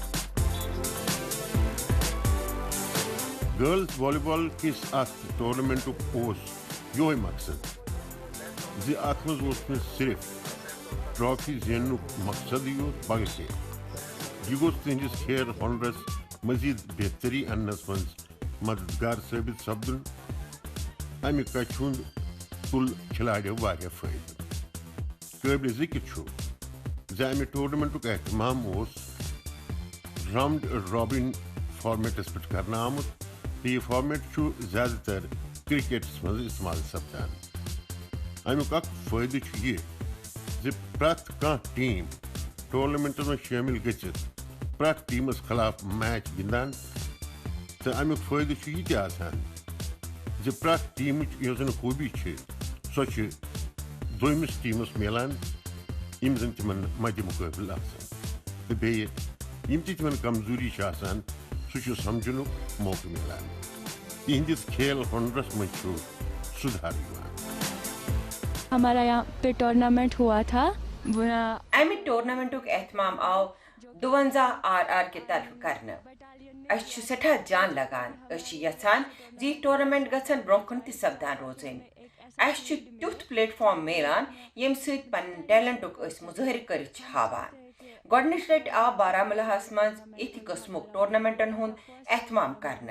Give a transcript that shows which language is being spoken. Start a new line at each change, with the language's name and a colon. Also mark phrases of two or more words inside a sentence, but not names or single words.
Kashmiri: گرلز والی بال کس ات ٹورنامنٹ یہ مقصد زِ ات مز نہ صرف ٹرافی زینن مقصد یوت بلکہ یہ گوس تہندس کھیل ہنرس مزید بہتری انس مز مددگار ثابت سپدن. امہ کچھ ہند تل کھلاڑیو واریاہ فائدہ. قابل ذکر زِ امہ ٹورنامنٹ اہتمام
English: round robin formats
Kashmiri: پہ کرنا آمت تو یہ فارمیٹ زیادہ تر کرکٹس مز استعمال سپدان. امیک اخ فائدہ یہ زِ پرٛٮ۪تھ کانٛہہ ٹیم ٹورنامنٹس مز شامل گژھِتھ پرٛٮ۪تھ ٹیمس خلاف میچ گندان. تو امیک فائدہ یہ تہ آسان زِ پرٛٮ۪تھ ٹیمچ یۄس زن خوبی سۄ چھِ دویمِس ٹیمس ملان یم زن تمن مدِ مقابل آسان. تو بیٚیہِ یم تہِ تمن کمزوری چھِ آسان سُہ چھُ سمجھنُک موقع ملان. تہندس کھیل ہنرس مز چھُ سدھار یوان.
Urdu: ہمارا یہاں پہ ٹورنامنٹ ہوا تھا.
Kashmiri: امہ ٹورنامنٹ اہتمام آو 52 RR
Urdu: کے طرف
Kashmiri: کرنے. اس سٹھا جان لگان. یژھان زِ یہ ٹورنامنٹ گژھن برونٛہہ کُن تہِ سپدان روزٕنۍ. اس تیُتھ پلیٹ فارم ملان یم سۭتۍ پنن ٹیلنٹُک مظٲہرٕ کٔرِتھ چھِ ہاوان. گۄڈنِچ لٹہِ آو بارہمولہس منٛز یِتھِ قٕسمُک ٹورنامنٹن ہُنٛد اہتمام کرنہٕ.